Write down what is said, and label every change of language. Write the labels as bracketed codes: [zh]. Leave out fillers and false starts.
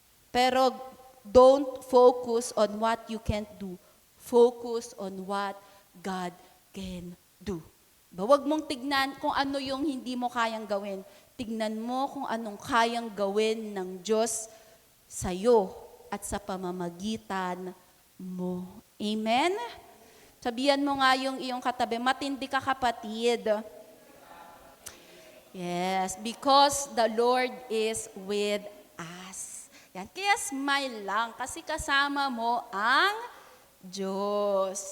[en] Pero don't focus on what you can't do. Focus on what God can do. [tl] Huwag mong tignan kung ano yung hindi mo kayang gawin. Tignan mo kung anong kayang gawin ng Diyos sa'yo at sa pamamagitan mo. Amen? Sabihan mo nga yung iyong katabi, matindi ka kapatid. [en] Yes, because the Lord is with us. [tl] Yan. Kaya smile lang kasi kasama mo ang Diyos.